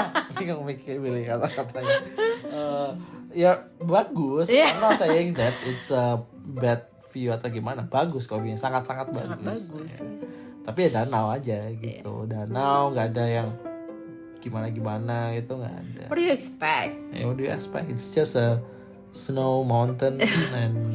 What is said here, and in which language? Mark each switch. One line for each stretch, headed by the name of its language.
Indonesian: Sih nggak mikir pilih kata-katanya. Ya bagus.
English: I'm not saying that it's a bad view
Indonesian: atau gimana, bagus kok, sangat-sangat bagus. Tapi ya danau aja gitu, danau nggak ada yang gimana gitu, nggak ada.
English: What do you expect? What do you expect? It's just a snow mountain and